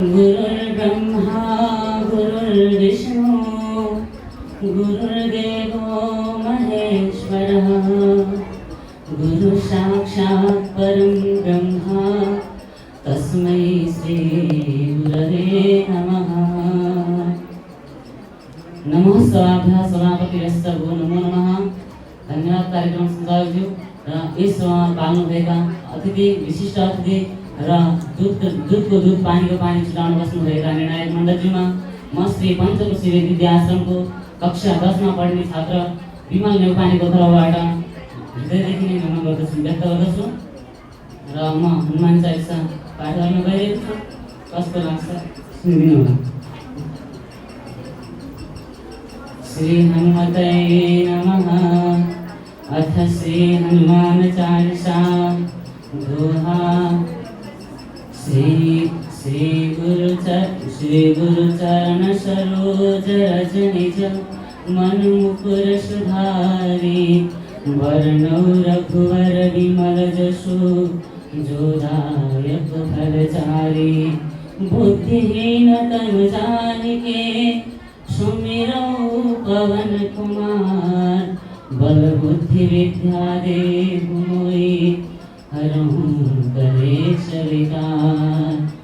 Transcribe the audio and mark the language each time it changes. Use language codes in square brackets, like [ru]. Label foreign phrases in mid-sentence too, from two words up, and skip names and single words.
[sa] गुरुर्ब्रह्मा गुरुर्विष्णु गुरुर्देवो महेश्वरः गुरु साक्षात् परं ब्रह्म तस्मै श्री गुरवे नमः। नमः स्वाभ्या सभापतिरस्तभो नमो नमः। [ne] धन्यवाद कार्यक्रम संचालक इस पाल्नुभएका अतिथि विशिष्ट अतिथि र दुधको दुध पानीको पानी छुटाउन बस्नुभएका निर्णायक मण्डलजीमा म श्री पञ्चकोशी विद्या आश्रमको कक्षा 10 मा पढ्ने छात्र विमल नेउपानेको तर्फबाट हृदयदेखि नै नमन गर्दछु व्यक्त गर्दछु र म हनुमान चालिसा पाठ गर्न गइरहेको छु। कस्तो लाग्छ सुनिदिनु होला। [sa] श्री हनुमते नमः। अथ श्री हनुमान चालीसा दोहा। [awa] श्री गुरु चरण सरोज रज निज मन मुकुर सुधारी वरणौ रघुवर विमल जसु जोदायक फलचारी बुद्धिहीन तनु जानिके सुमिरौ पवन कुमार बल बुद्धि विद्या देहु मोहि हरहु कलेश विकार।